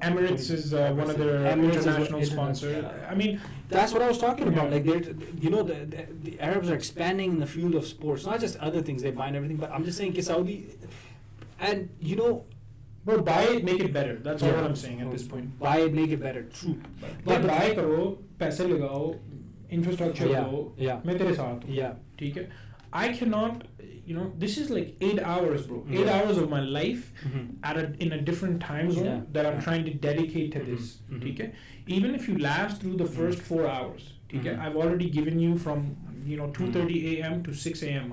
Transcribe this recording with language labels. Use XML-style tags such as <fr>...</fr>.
<en>Emirates is one of their international sponsors. Yeah. I mean, that's what I was talking about. Like you know, the Arabs are expanding in the field of sports, not just other things they buy and everything. But I'm just saying, कि Saudi, and you know. Bro, buy it, make it better. That's all I'm saying at this point. Buy it, make it better. True. But buy</en> <hi>करो, पैसे लगाओ, infrastructure लगाओ, मैं तेरे साथ हूँ.</hi> <en>Yeah.</en> <hi>ठीक है.</hi> <en>I cannot, this is like 8 hours, bro. 8 hours of my life in a different time zone that I'm trying to dedicate to this. Okay? Even if you last through the first 4 hours, okay? I've already given you from 2:30 a.m. to 6 a.m.</en>